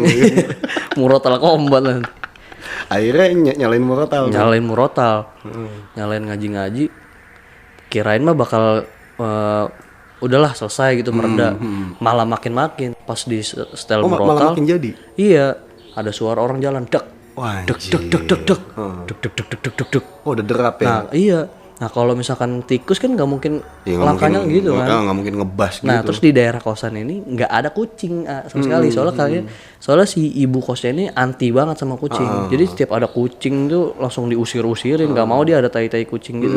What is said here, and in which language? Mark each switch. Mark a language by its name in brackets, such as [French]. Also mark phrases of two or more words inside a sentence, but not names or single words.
[Indonesian] Murotal kombat lah. Akhirnya nyalain Mortal. Nyalain murotal. Nyalain ngaji-ngaji. Kirain mah bakal udahlah selesai gitu mereda. Malah makin pas di setel Malah murotal. makin jadi. Iya, ada suara orang jalan dek. Wah, Dek dek dek dek dek. Dek dek dek dek dek dek dek. Oh, udah derap ya. Nah, iya. Nah, kalau misalkan tikus kan nggak mungkin Ya, nggak langkahnya mungkin- gitu kan. nggak mungkin ngebas gitu. Nah, terus di daerah kosan ini nggak ada kucing sama sekali. Soalnya si ibu kosnya ini anti banget sama kucing. Jadi setiap ada kucing tuh langsung diusir-usirin. Nggak mau dia ada tai-tai kucing gitu.